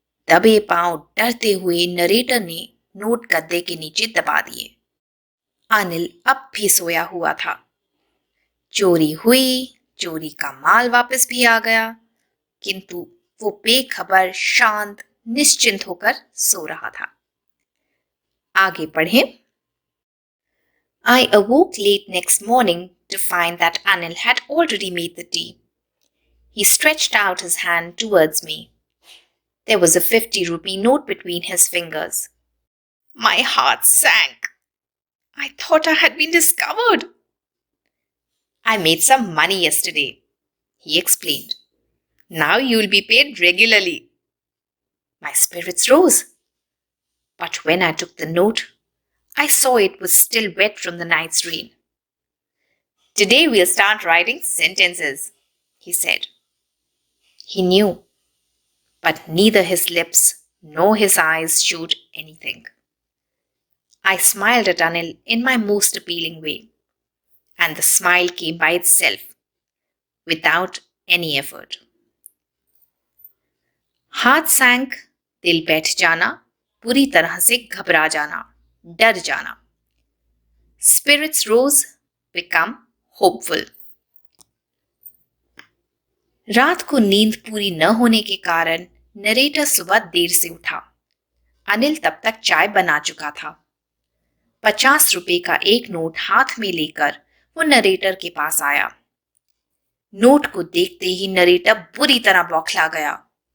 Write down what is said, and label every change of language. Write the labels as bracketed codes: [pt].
[hi] दबे पांव डरते हुए नरेटर ने नोट गद्दे के नीचे दबा दिए। अनिल अब भी सोया हुआ था। चोरी हुई, चोरी का माल वापस भी आ गया, किंतु वो बेखबर, शांत, निश्चिंत होकर सो रहा था। आगे पढ़ें। [en] I awoke late next morning to find that Anil had already made the tea. He stretched out his hand towards me. There was a 50-rupee note between his fingers. My heart sank. I thought I had been discovered. I made some money yesterday, he explained. Now you will be paid regularly. My spirits rose. But when I took the note, I saw it was still wet from the night's rain. Today we'll start writing sentences, he said. He knew, but neither his lips nor his eyes showed anything. I smiled at Anil in my most appealing way, and the smile came by itself, without any effort. हाथ सैंक, [hi] दिल बैठ जाना, पूरी तरह से घबरा जाना, डर जाना. [en] Spirits rose, become hopeful. [hi] रात को नींद पूरी न होने के कारण नरेटर सुबह देर से उठा. अनिल तब तक चाय बना चुका था. 50 रुपए का एक नोट हाथ में लेकर वो नरेटर के पास आया. नोट को देखते ही नरेटर बुरी तरह बौखला गया.